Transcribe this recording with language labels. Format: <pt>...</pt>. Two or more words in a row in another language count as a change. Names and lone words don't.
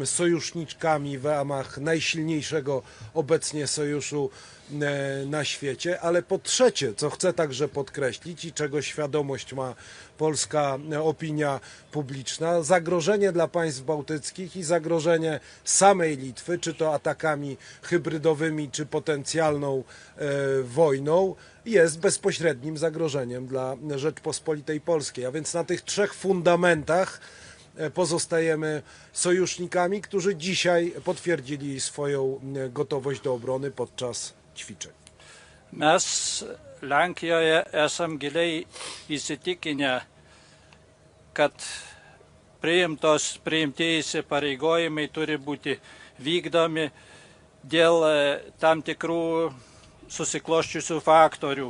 <pl>sojuszniczkami w ramach najsilniejszego obecnie sojuszu na świecie, ale po trzecie, co chcę także podkreślić i czego świadomość ma polska opinia publiczna, zagrożenie dla państw bałtyckich i zagrożenie samej Litwy, czy to atakami hybrydowymi, czy potencjalną wojną, jest bezpośrednim zagrożeniem dla Rzeczpospolitej Polskiej. A więc na tych trzech fundamentach pozostajemy sojusznikami, którzy dzisiaj potwierdzili swoją gotowość do obrony podczas ćwiczeń.</pl> <lt>Mes Lenkijoje esam giliai įsitikinę, kad priimti įsipareigojimai turi būti vykdomi dėl tam tikrų susikloščiusių faktorių.</lt>